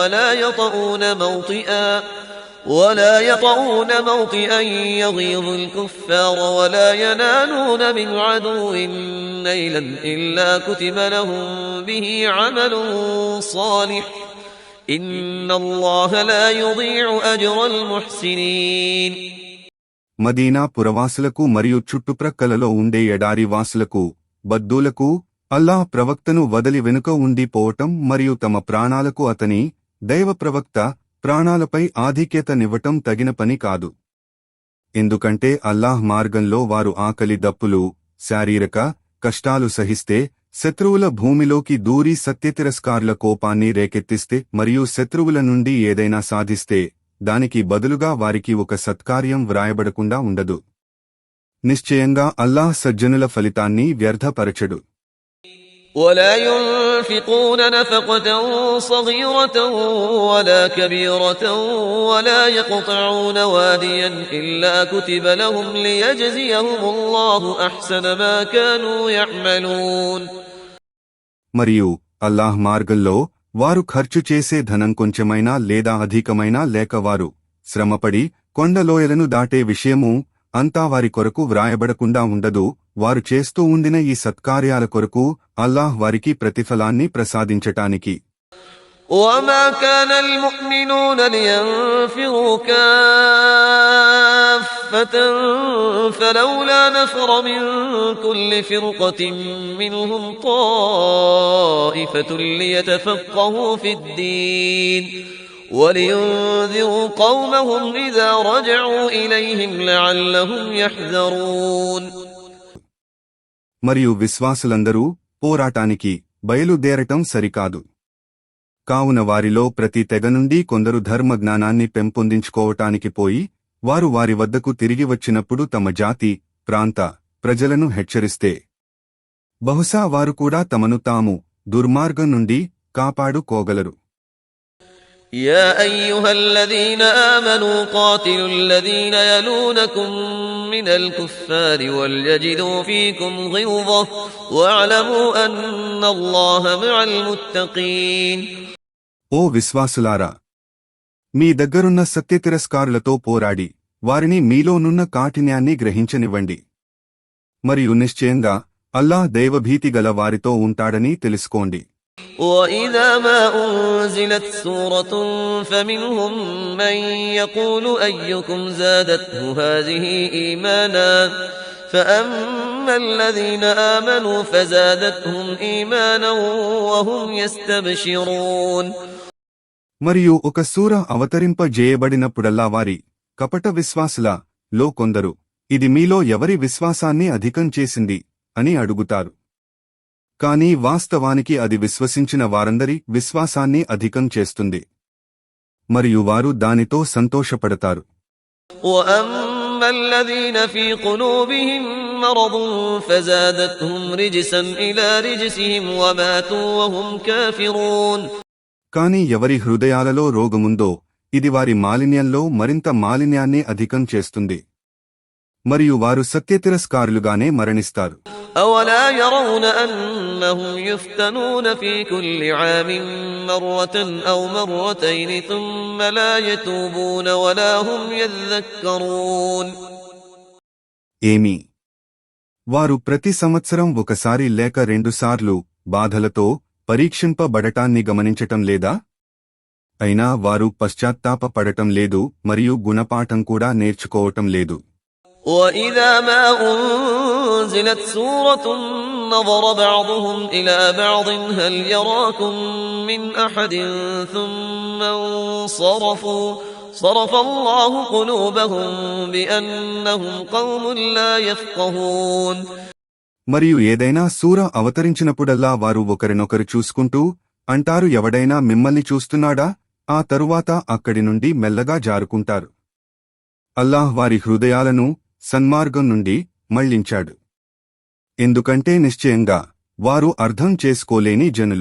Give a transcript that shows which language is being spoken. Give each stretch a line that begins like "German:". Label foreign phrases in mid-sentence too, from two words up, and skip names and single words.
Arabic: ولا يطؤون موطئا يغيظ الكفار ولا ينالون من عدو نيلا إلا كتب لهم به عمل صالح إن الله لا يضيع أجر المحسنين.
Telugu: మదీనా పురవాసులకు మరియు చుట్టుప్రక్కలలో ఉండే ఎడారి వాసులకు, బద్దూలకు అల్లాహ్ ప్రవక్తను వదలి వెనుక ఉండిపోవటం మరియు తమ ప్రాణాలకు అతని దైవ ప్రవక్త ప్రాణాలపై ఆధిక్యతనివ్వటం తగిన పని కాదు. ఎందుకంటే అల్లాహ్ మార్గంలో వారు ఆకలి దప్పులు, శారీరక కష్టాలు సహిస్తే, శత్రువుల భూమిలోకి దూరి సత్యతిరస్కారుల కోపాన్ని రేకెత్తిస్తే మరియు శత్రువుల నుండి ఏదైనా సాధిస్తే దానికి బదులుగా వారికి ఒక సత్కార్యం వ్రాయబడకుండా ఉండదు. నిశ్చయంగా అల్లాహ్ సజ్జనుల ఫలితాన్ని వ్యర్థపరచడు.
Arabic: ولا ينفقون نفقة صغيرة ولا كبيرة ولا يقطعون واديا إلا كتب لهم ليجزيهم الله أحسن ما كانوا يعملون.
Telugu: మరియు అల్లాహ్ మార్గంలో వారు ఖర్చు చేసే ధనం కొంచెమైనా లేదా అధికమైనా లేక వారు శ్రమపడి కొండలోయలను దాటే విషయము అంతా వారి కొరకు వ్రాయబడకుండా ఉండదు. వారు చేస్తూ ఉండిన ఈ సత్కార్యాల కొరకు అల్లాహ్ వారికి ప్రతిఫలాన్ని ప్రసాదించటానికి.
Arabic: وما كان المؤمنون لينفروا كافة فلولا نفر من كل فرقة منهم طائفة ليتفقهوا في الدين ولينذروا قومهم إذا رجعوا إليهم لعلهم يحذرون.
Telugu: మరియు విశ్వాసులందరూ పోరాటానికి బయలుదేరటం సరికాదు. కావున వారిలో ప్రతి తెగ నుండి కొందరు ధర్మజ్ఞానాన్ని పెంపొందించుకోవటానికి పోయి వారు వారి వద్దకు తిరిగి వచ్చినప్పుడు తమ జాతి, ప్రాంత ప్రజలను హెచ్చరిస్తే బహుశా వారు కూడా తమను తాము దుర్మార్గం నుండి కాపాడుకోగలరు.
Arabic: يا أيها الذين آمنوا قاتلوا الذين يلونكم من الكفار وليجدوا فيكم غلظة واعلموا أن الله مع المتقين.
Telugu: ఓ విశ్వాసులారా, మీ దగ్గరున్న సత్యతిరస్కారులతో పోరాడి వారిని మీలోనున్న కాఠిన్యాన్ని గ్రహించనివ్వండి. మరియు నిశ్చయంగా అల్లాహ్ దైవభీతి గల వారితో ఉంటాడని తెలుసుకోండి.
Arabic: وَإِذَا مَا أُنْزِلَتْ سُورَةٌ فَمِنْهُمْ مَنْ يَقُولُ أَيُّكُمْ زَادَتْهُ هَذِهِ إِيمَانًا فَأَمَّا الَّذِينَ آمَنُوا فَزَادَتْهُمْ إِيمَانًا وَهُمْ يَسْتَبْشِرُونَ.
Telugu: మరియు ఒక సూర అవతరింపజేయబడినప్పుడల్లా వారి కపట విశ్వాసుల లో కొందరు ఇది మీలో ఎవరి విశ్వాసాన్ని అధికం చేసింది అని అడుగుతారు. కాని వాస్తవానికి అది విశ్వసించిన వారందరి విశ్వాసాన్ని అధికం చేస్తుంది మరియు వారు దానితో సంతోషపడతారు.
Arabic: وَأَمَّا الَّذِينَ فِي قُلُوبِهِم مَّرَضٌ فَزَادَتْهُمْ رِجْسًا إِلَى رِجْسِهِمْ وَمَاتُوا وَهُمْ كَافِرُونَ.
Telugu: కాని ఎవరి హృదయాలలో రోగముందో ఇది వారి మాలిన్యంలో మరింత మాలిన్యాన్ని అధికం చేస్తుంది మరియు వారు సత్యతిరస్కారులుగానే మరణిస్తారు.
Arabic: أَوَلَا يَرَوْنَ أَنَّهُمْ يُفْتَنُونَ فِي كُلِّ عَامٍ مَّرَّةً أَوْ مَرَّتَيْنِ ثُمَّ لَا يَتُوبُونَ وَلَا هُمْ يَذَّكَّرُونَ.
Telugu: ఏమి వారు ప్రతి సంవత్సరం ఒకసారి లేక రెండుసార్లు బాధలతో పరీక్షింపబడటాన్ని గమనించటం లేదా? అయినా వారు పశ్చాత్తాపపడటం లేదు మరియు గుణపాఠం కూడా నేర్చుకోవటం లేదు.
Arabic: وَإِذَا مَا أُنْزِلَتْ سُورَةٌ نَظَرَ بَعْضُهُمْ إِلَى بَعْضٍ هَلْ يَرَاكُمْ مِنْ أَحَدٍ ثُمَّ انصَرَفُوا صَرَفَ اللَّهُ قُلُوبَهُمْ بِأَنَّهُمْ قَوْمٌ لَا يَفْقَهُونَ.
Telugu: మరియు ఏదైనా సూర అవతరించినప్పుడల్లా వారు ఒకరినొకరు చూసుకుంటూ అంటారు ఎవడైనా మిమ్మల్ని చూస్తున్నాడా? ఆ తరువాత అక్కడి నుండి మెల్లగా జారుకుంటారు. అల్లాహ్ వారి హృదయాలను సన్మార్గం నుండి మళ్లించాడు. ఎందుకంటే నిశ్చయంగా వారు అర్థం చేసుకోలేని జనులు.